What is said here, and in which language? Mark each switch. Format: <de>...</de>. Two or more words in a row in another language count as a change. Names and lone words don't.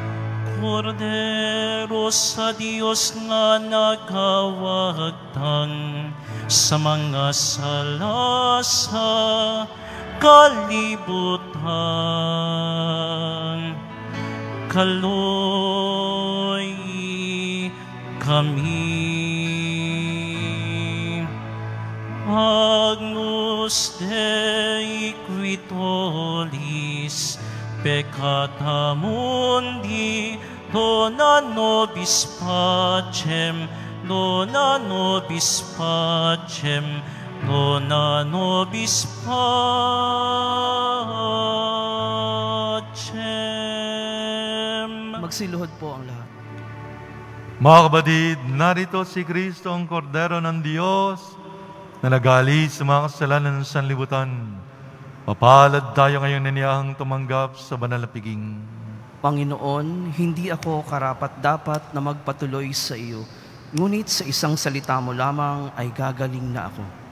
<ceb>Kordero sa Diyos na nagkawagtang sa mga sala sa kalibutan, kaloy kami.</ceb> <la>Agnus Dei qui tollis peccata mundi, dona nobis pacem, dona nobis pacem, dona nobis pacem.</la> <tl>Magsiluhod po ang lahat. Mga kapatid, narito si Kristo ang Kordero ng Diyos na nag-aalis sa mga kasalanan ng sanlibutan. Papalad tayo ngayon na niyahang tumanggap sa banal na piging. Panginoon, hindi ako karapat-dapat na magpatuloy sa iyo, ngunit sa isang salita mo lamang ay gagaling na ako.</tl>